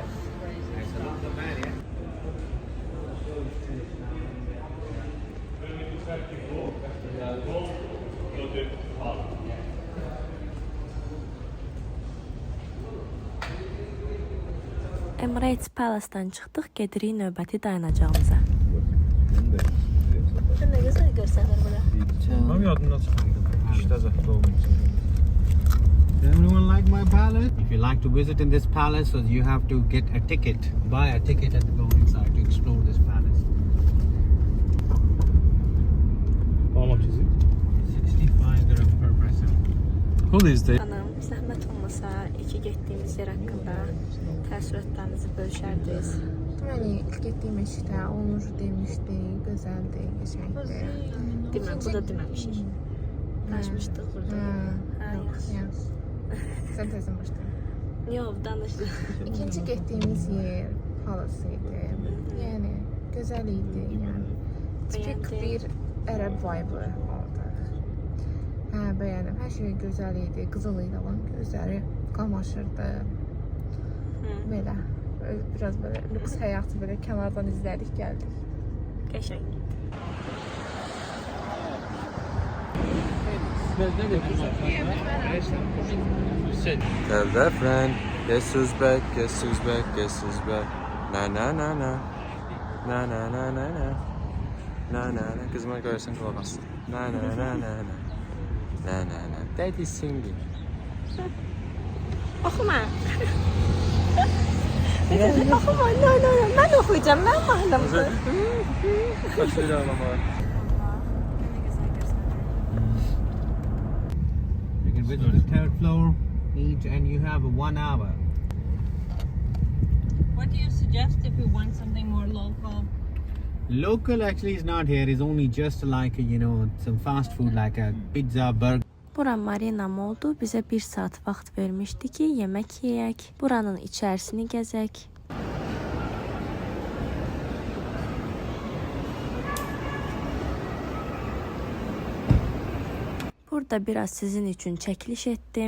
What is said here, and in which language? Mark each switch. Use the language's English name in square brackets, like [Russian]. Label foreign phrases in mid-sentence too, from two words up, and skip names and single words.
[English] I salute the man, yeah? [Azerbaijani] Emirates Palace-dan çıxdıq, gedirik növbəti dayanacağımıza. Nə gözəl görsənir bura. Mənim yadımdan çıxırdı. İşdə zəhmət olmayacaq. [English] Does everyone like my palace? If you like to visit in this palace, so you have to get a ticket, buy a ticket and go inside to explore this palace. How much is it? 65 dirham per person. Who is this? [Azerbaijani] Xanım, zəhmət olmasa iki getdiyimiz yer haqqında təəssüratlarınızı bölüşərdiniz. Deməli, ilk getdiyim eşikdə Onur demişdi, gözəldir, qəşəngdir. Demə, bu da deməmişik. Danışmışdıq burada. Yox. Sən tezdən başlayın. Yox, danışdıq. İkinci getdiyimiz yer halısıydı. Yəni gözəl idi. Yəni tipik bir ərəb vibe aldı. Hə, bəyəndim. Hər şey gözəl idi. Qızıl idi olan gözləri qamaşırdı. Belə biraz belə lüks həyatı belə kənardan izlədik, gəldik. Qəşəng. [English] Tell that friend, guess who's back, guess who's back, guess who's back. Na na na na. Na na na na na. Na na na. [Turkish] Kızıma görürsen kulak as. Na na na na na. Na na na. [English] Daddy's singing. [Azerbaijani] Oxuma. Oxuma, no. Mən oxuyacağım, mən mahnımdır. [Turkish] Kaçırır ağlamalar. [English] You can visit the third floor, eat, and you have 1 hour. What do you suggest if we want something more local? Local actually is not here. It's only just like some fast food like a pizza, burger. [Azerbaijani] Bura Marina Mall'du. Bizə 1 saat vaxt vermişdi ki, yemək yeyək, buranın içərisini gəzək. Burada biraz sizin üçün çəkiliş etdim.